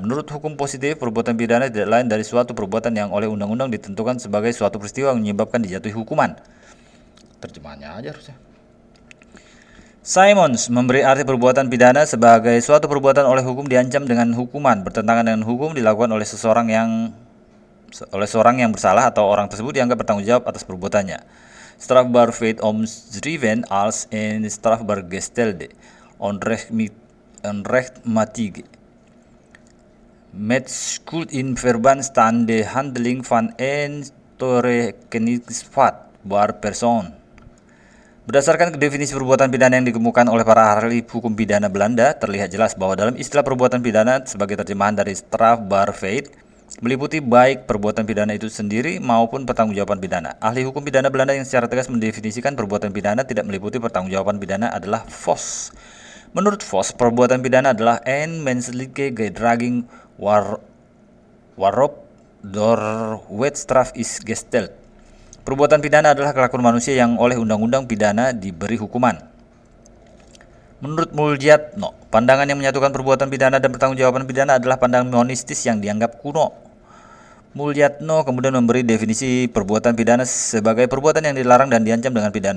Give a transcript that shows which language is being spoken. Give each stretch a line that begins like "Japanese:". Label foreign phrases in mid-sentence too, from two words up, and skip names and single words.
Indonesian: Menurut hukum positif, perbuatan pidana tidak lain dari suatu perbuatan yang oleh undang-undang ditentukan sebagai suatu peristiwa yang menyebabkan dijatuhi hukuman. Terjemahannya aja harusnya. Simons memberi arti perbuatan pidana sebagai suatu perbuatan oleh hukum diancam dengan hukuman bertentangan dengan hukum dilakukan oleh seseorang yang bersalah atau orang tersebut dianggap bertanggung jawab atas perbuatannya.
Dutch: Strafbaar feit omschreven als een strafbaar gestelde, onrechtmatige, met schuld in verband staande handeling van een toerekeningsvatbaar persoon.
Indonesian: Berdasarkan definisi perbuatan pidana yang dikemukakan oleh para ahli hukum pidana Belanda, terlihat jelas bahwa dalam istilah perbuatan pidana sebagai terjemahan dari
Dutch: strafbaar feit
Indonesian: meliputi baik perbuatan pidana itu sendiri maupun pertanggungjawaban pidana. Ahli hukum pidana Belanda yang secara tegas mendefinisikan perbuatan pidana tidak meliputi pertanggungjawaban pidana adalah Vos. Menurut Vos, perbuatan pidana adalah
Dutch: een menselijke gedraging waarop door wetstraf is gesteld.
Indonesian: Perbuatan pidana adalah kelakuan manusia yang oleh undang-undang pidana diberi hukuman. Menurut Muljatno, pandangan yang menyatukan perbuatan pidana dan pertanggungjawaban pidana adalah pandangan monistis yang dianggap kuno. Muljatno kemudian memberi definisi perbuatan pidana sebagai perbuatan yang dilarang dan diancam dengan pidana.